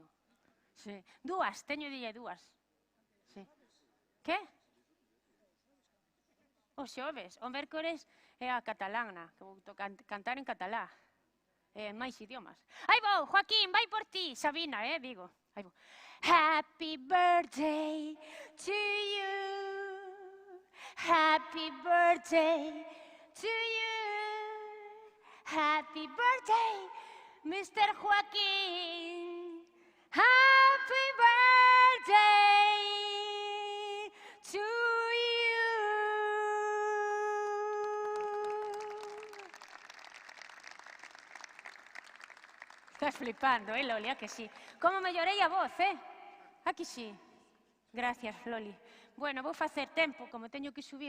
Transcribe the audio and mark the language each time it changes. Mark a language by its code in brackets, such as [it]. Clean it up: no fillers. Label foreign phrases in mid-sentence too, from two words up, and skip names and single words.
[gl] Sí. Dúas, teñolle dúas. Sí. Que? O xoves. O mércores é a catalana, que vou cantar en catalá. Máis idiomas. Aí vou, Joaquín, vai por ti. Sabina, digo. Aí vou. [en] Happy birthday to you. Happy birthday to you. Happy birthday, Mr. Joaquín. Happy birthday to you. [gl] Estás flipando, Loli? Que sí. Como mellorei a voz, Aquí sí. [es] Gracias, Loli. [gl] Bueno, vou facer tempo, como teño que subir.